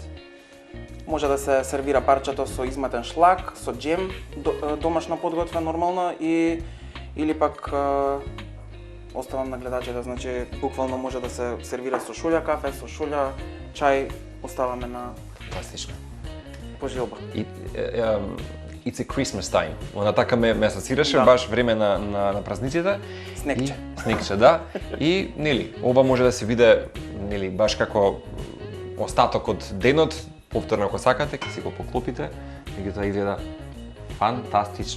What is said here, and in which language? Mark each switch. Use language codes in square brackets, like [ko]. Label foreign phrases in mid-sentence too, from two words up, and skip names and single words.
[mk] Може да се сервира парчето со изматен шлак, со џем, домашно подготвен нормално или пак оставам на гледачите, значи буквално може да се сервира со шулја кафе, со шулја чај, оставаме на фантастично. Пожелба. [en] It's a Christmas time. [mk] Она така ме асоцираше баш време на празниците. Снегче, да. И нели, ова може да се виде нели баш како остаток од денот, повторно ако сакате, ќе си го поклопите, меѓутоа изгледа фантастично.